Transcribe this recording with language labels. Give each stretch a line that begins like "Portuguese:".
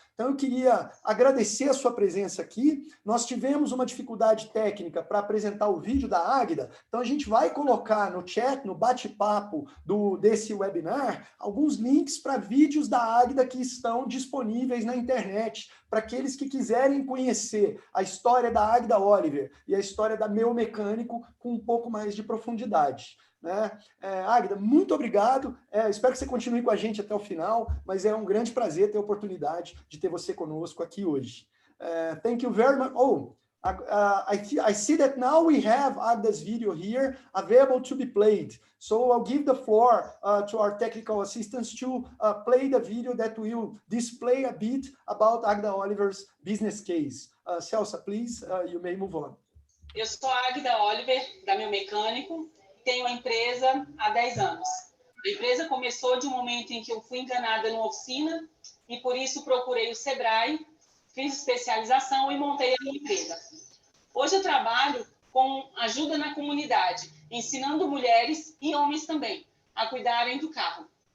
Portuguese: Então, eu queria agradecer a sua presença aqui. Nós tivemos uma dificuldade técnica para apresentar o vídeo da Agda, então a gente vai colocar no chat, no bate-papo desse webinar, alguns links para vídeos da Agda que estão disponíveis na internet, para aqueles que quiserem conhecer a história da Agda Oliver e a história da Meu Mecânico com um pouco mais de profundidade. Agda, muito obrigado. Espero que você continue com a gente até o final, mas é um grande prazer ter a oportunidade de ter você conosco aqui hoje.
English: Thank you very much. I see that now we have Agda's video here available to be played. So I'll give the floor to our technical assistants to play the video that will display a bit about Agda Oliver's business case. Celsa, please, you may move on.
Portuguese: Eu sou a Agda Oliver, da Meu Mecânico. Tenho a empresa há 10 anos. A empresa começou de um momento em que eu fui enganada numa oficina e, por isso, procurei o Sebrae, fiz especialização e montei a minha empresa. Hoje eu trabalho com ajuda na comunidade, ensinando mulheres e homens também a cuidarem do carro.